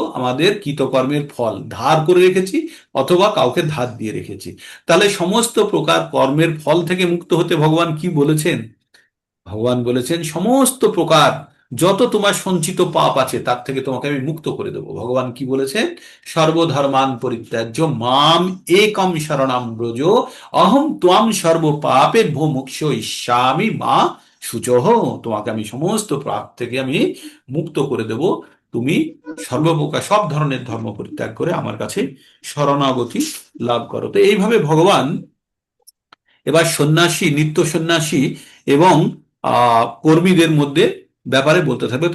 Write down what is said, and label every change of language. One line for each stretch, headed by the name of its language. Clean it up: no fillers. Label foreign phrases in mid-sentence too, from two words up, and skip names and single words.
Bangla: আমাদের কৃতকর্মের ফল ধার করে রেখেছি অথবা কাউকে ধার দিয়ে রেখেছি। তাহলে সমস্ত প্রকার কর্মের ফল থেকে মুক্ত হতে ভগবান কি বলেছেন? ভগবান বলেছেন সমস্ত প্রকার যত তোমার সঞ্চিত পাপ আছে তার থেকে তোমাকে আমি মুক্ত করে দেবো। ভগবান কি বলেছেন?
Sanskrit: সর্বধর্মান পরিত্যাজ্য মাম একম শরণাম ব্রজ অহম ত্বাম সর্ব পাপে ভো মুখ্য ইস্যামি মা শুচহ।
Bangla: তোমাকে আমি সমস্ত পাপ থেকে আমি মুক্ত করে দেব, তুমি সর্বপ্রকার সব ধরনের ধর্ম পরিত্যাগ করে আমার কাছে শরণাগতি লাভ করো। তো এইভাবে ভগবান এবার সন্ন্যাসী, নিত্য সন্ন্যাসী এবং কর্মীদের মধ্যে ব্যাপারে বলতে থাকবে।